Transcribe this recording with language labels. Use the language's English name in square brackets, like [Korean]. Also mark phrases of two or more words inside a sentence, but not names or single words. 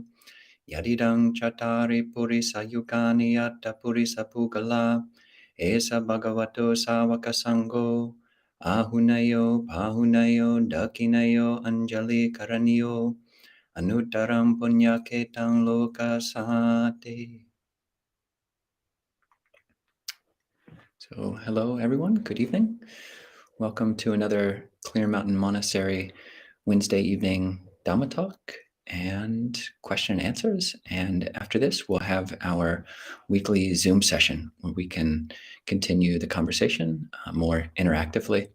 [Pali] Yadidang chattari purisa yukani yatta purisa pugala. Esa bhagavato sāvakasaṅgho. Ahunayo pahunayo dakinayo anjali karaniyo. Anuttaram punyaketam loka sahate. [English] So, hello everyone, good evening. Welcome to another Clear Mountain Monastery Wednesday evening Dhamma talk and question and answers. And after this, we'll have our weekly Zoom session where we can continue the conversation more interactively.